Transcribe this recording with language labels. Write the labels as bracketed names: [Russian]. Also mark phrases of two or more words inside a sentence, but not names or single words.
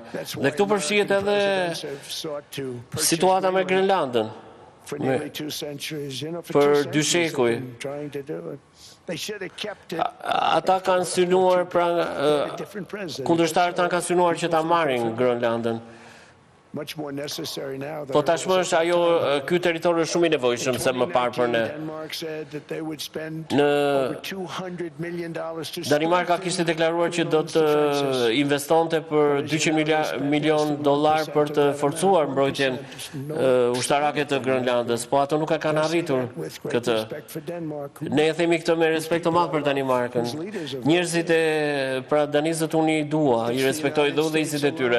[Albanian] Dhe këtu përfshihet edhe situata me Groenlandën. Për 2 shekuj. Ata kanë synuar, kundërshtarët tanë kanë synuar që ta marrin Groenlandën. [English] much more necessary now. [Albanian] Po tashmë është ajo, ky territor është shumë i nevojshëm se më parë për ne. [English] Denmark said that they would spend [Albanian] Në [English] over $200 million to [Albanian] Danimarka kishte deklaruar që do të investonte për $200 milion për të forcuar mbrojtjen ushtarake të Groenlandës, po ato nuk e kanë arritur këtë. Ne e themi këtë me respekt të madh për Danimarkën. Njerëzit e pra danizët unë i dua, i respektoj dhe udhëheqësit e tyre.